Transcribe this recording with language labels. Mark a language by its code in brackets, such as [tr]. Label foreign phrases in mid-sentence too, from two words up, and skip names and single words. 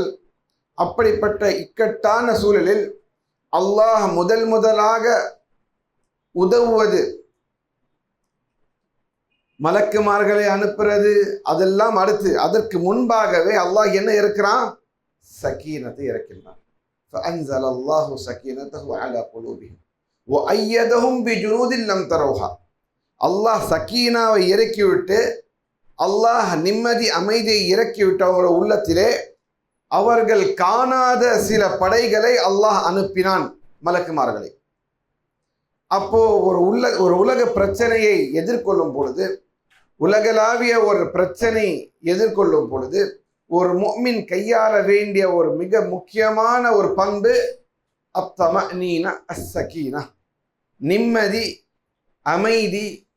[ta] அப்படிப்பட்ட இக்கட்டான சூழலில் அல்லாஹ் முதலாக உதவுவது, மலக்குமார்களை அனுப்புறது, அதெல்லாம் அடுத்து. அதற்கு முன்பாகவே அல்லாஹ் என்ன இறக்கிறான்? சக்கீனத்தை இறக்கின்றான். [ar] فأنزل الله سكينته على قلوبهم وأيدهم بجنود لم تروها. [ta] அல்லாஹ் சக்கீனாவை இறக்கிவிட்டு, அல்லாஹ் நிம்மதி அமைதியை இறக்கிவிட்டு அவருடைய உள்ளத்திலே அவர்கள் காணாத சில படைகளை அல்லாஹ் அனுப்பினான், மலக்குமார்களை. அப்போ ஒரு உலக பிரச்சனையை எதிர்கொள்ளும் பொழுது, உலகளாவிய ஒரு பிரச்சனை எதிர்கொள்ளும் பொழுது ஒரு முஃமின் கையாள வேண்டிய ஒரு மிக முக்கியமான ஒரு பண்பு [ar] الطمأنينة السكينة, [ta] நிம்மதி, அமைதி, சாந்தி.